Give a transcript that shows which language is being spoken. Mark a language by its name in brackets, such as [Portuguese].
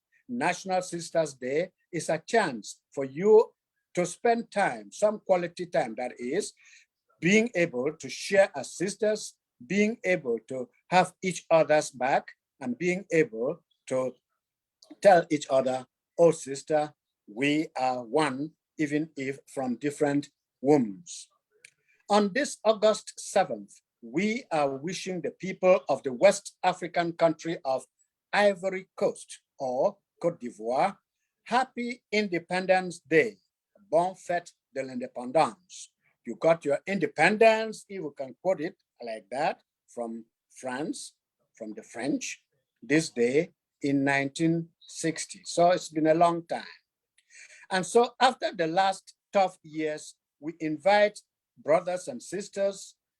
[English] National Sisters Day is a chance for you to spend time, some quality time, that is, being able to share as sisters, being able to have each other's back, and being able to tell each other, oh sister, we are one, even if from different wombs. On this August 7th, we are wishing the people of the West African country of Ivory Coast or Côte d'Ivoire happy Independence Day. [French] Bon fête de l'indépendance. [English] You got your independence, if you can quote it like that, from France, from the French, this day in 1960. So it's been a long time. And so after the last tough years, we invite brothers and sisters.